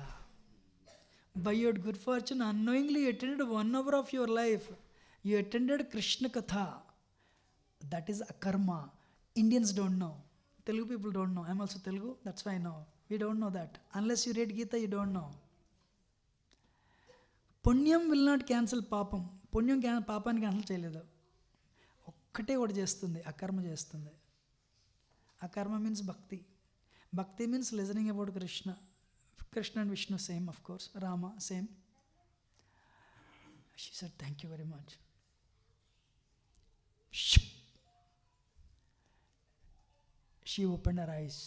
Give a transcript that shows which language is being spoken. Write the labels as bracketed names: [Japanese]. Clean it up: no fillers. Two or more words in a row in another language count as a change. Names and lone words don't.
[English] By your good fortune, unknowingly you attended 1 hour of your life. You attended Krishna Katha. That is akarma. Indians don't know. Telugu people don't know. I'm also Telugu, that's why I know. We don't know that. Unless you read Gita, you don't know. Punyam will not cancel papam. [Telugu] పుణ్యం పాపని cancel చేయలేదు. ఒక్కటే ఒకటి చేస్తుంది, అకర్మ చేస్తుంది. [English] Akarma means bhakti. Bhakti means listening about Krishna. Krishna and Vishnu same, of course. Rama same. She said, thank you very much. She opened her eyes.